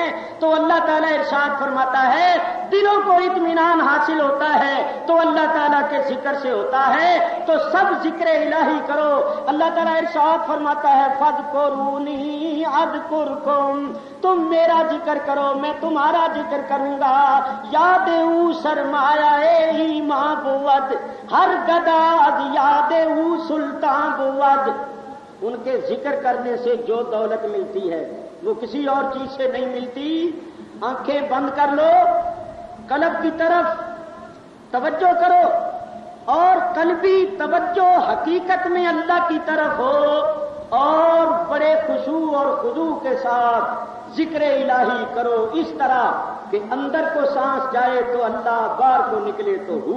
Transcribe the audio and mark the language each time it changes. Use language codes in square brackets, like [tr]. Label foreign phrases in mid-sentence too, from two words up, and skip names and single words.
[ur] تو اللہ تعالیٰ ارشاد فرماتا ہے دلوں کو اطمینان حاصل ہوتا ہے تو اللہ تعالیٰ کے ذکر سے ہوتا ہے، تو سب ذکر الہی کرو۔ اللہ تعالیٰ ارشاد فرماتا ہے [ar] فاذکرونی اذکرکم، [ur] تم میرا ذکر کرو میں تمہارا ذکر کروں گا۔ [fa] یاد او سرمایہ ایمان بود، ہر گدا از یاد او سلطان بود۔ [ur] ان کے ذکر کرنے سے جو دولت ملتی ہے وہ کسی اور چیز سے نہیں ملتی۔ آنکھیں بند کر لو، قلب کی طرف توجہ کرو، اور قلبی توجہ حقیقت میں اللہ کی طرف ہو، اور بڑے خشوع اور خضوع کے ساتھ ذکر الہی کرو اس طرح کہ اندر کو سانس جائے تو اللہ، باہر کو نکلے تو ہو۔